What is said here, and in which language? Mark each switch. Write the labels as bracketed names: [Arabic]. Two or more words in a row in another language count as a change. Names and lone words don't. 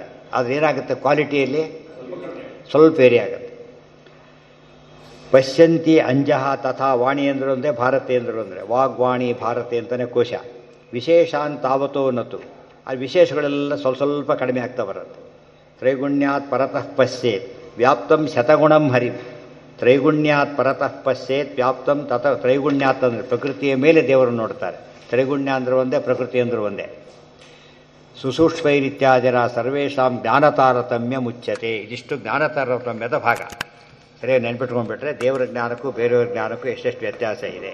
[Kannada] ಆದರೆ ಏನಾಗುತ್ತೆ, ಕ್ವಾಲಿಟಿಯಲ್ಲಿ ಸ್ವಲ್ಪ ವೇರಿ ಆಗುತ್ತೆ. [Sanskrit] ಪಶ್ಯಂತಿ ಅಂಜಃ ತಥಾ ವಾಣಿ [Kannada] ಅಂದರು ಒಂದೇ, ಭಾರತಿ ಅಂದರು ಅಂದರೆ ವಾಗ್ವಾಣಿ ಭಾರತಿ ಅಂತಲೇ ಕೋಶ. [Sanskrit] ವಿಶೇಷಾನ್ ತಾವತೋನ್ನತು, [Kannada] ಆ ವಿಶೇಷಗಳೆಲ್ಲ ಸ್ವಲ್ಪ ಕಡಿಮೆ ಆಗ್ತಾ ಬರುತ್ತೆ. [Sanskrit] ತ್ರೈಗುಣ್ಯಾತ್ ಪರತಃ ಪಶ್ಯೇತ್ ವ್ಯಾಪ್ತಂ ಶತಗುಣಂ ಹರಿಂ. ತ್ರೈಗುಣ್ಯಾತ್ ಪರತಃ ಪಶ್ಯೇತ್ ವ್ಯಾಪ್ತಂ [Kannada] ತ್ರೈಗುಣ್ಯಾತ್ ಅಂದರೆ ಪ್ರಕೃತಿಯ ಮೇಲೆ ದೇವರನ್ನು ನೋಡ್ತಾರೆ. ತ್ರೈಗುಣ್ಯ ಅಂದ್ರೆ ಒಂದೇ, ಪ್ರಕೃತಿ ಅಂದ್ರೆ ಒಂದೇ. [Sanskrit] ಸುಸೂಕ್ಷ್ಮೈರಿತ್ಯಾದಿನ ಸರ್ವೇಷಾಂ ಜ್ಞಾನತಾರತಮ್ಯ ಮುಚ್ಯತೆ. [Kannada] ಇದಿಷ್ಟು ಜ್ಞಾನತಾರತಮ್ಯದ ಭಾಗ. ಸರಿಯಾಗಿ ನೆನ್ಪಿಟ್ಕೊಂಡ್ಬಿಟ್ರೆ ದೇವರ ಜ್ಞಾನಕ್ಕೂ ಬೇರೆಯವ್ರ ಜ್ಞಾನಕ್ಕೂ ಎಷ್ಟೆಷ್ಟು ವ್ಯತ್ಯಾಸ ಇದೆ.